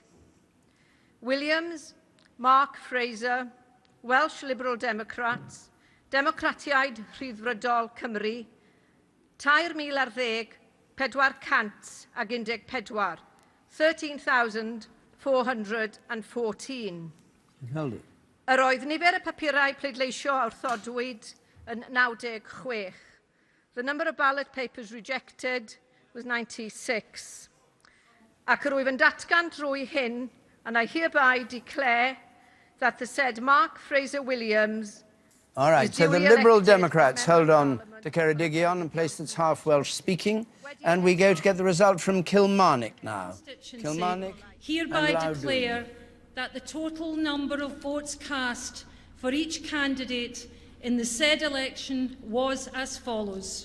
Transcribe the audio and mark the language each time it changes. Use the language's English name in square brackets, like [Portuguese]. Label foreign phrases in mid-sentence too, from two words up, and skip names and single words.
[English] Williams, Mark Fraser, Welsh Liberal Democrats, Democratiaid Rhyddfrydol Cymru, 3,010, 414, 13,414. Held it. [Welsh] Yr oedd nifer y papurau pleidleisio a wrthodwyd yn 96. [English] The number of ballot papers rejected was 96. [Welsh] Ac yr wyf yn datgan drwy hyn, [English] and I hereby declare that the said Mark Fraser Williams. All right, so the Liberal Democrats hold on to Ceredigion, a place that's half Welsh speaking, and we go to get the result from Kilmarnock now. Kilmarnock. Hereby declare that the total number of votes cast for each candidate in the said election was as follows.